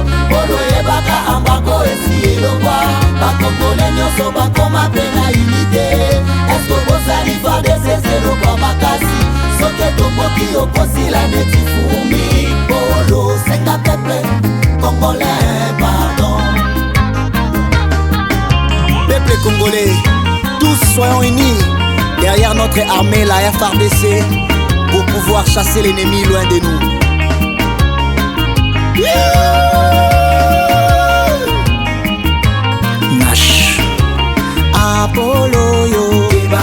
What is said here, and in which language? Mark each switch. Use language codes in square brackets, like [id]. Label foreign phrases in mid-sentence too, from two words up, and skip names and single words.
[ln] Polo, yebaka ambako esi elongwa. Bakongole nyonso bakoma pe na unité. Eske bozali fa [fr] de ces [ln] elokwa makasi? Soki etomboki okosila neti fumi. Polo, senga [fr] peuple congolais, pardon. Peuple congolais, tous soyons unis derrière notre armée, la F R D C, pour pouvoir chasser l'ennemi loin de nous. Yeah. [ln] Nash. Apollo yo, Keba.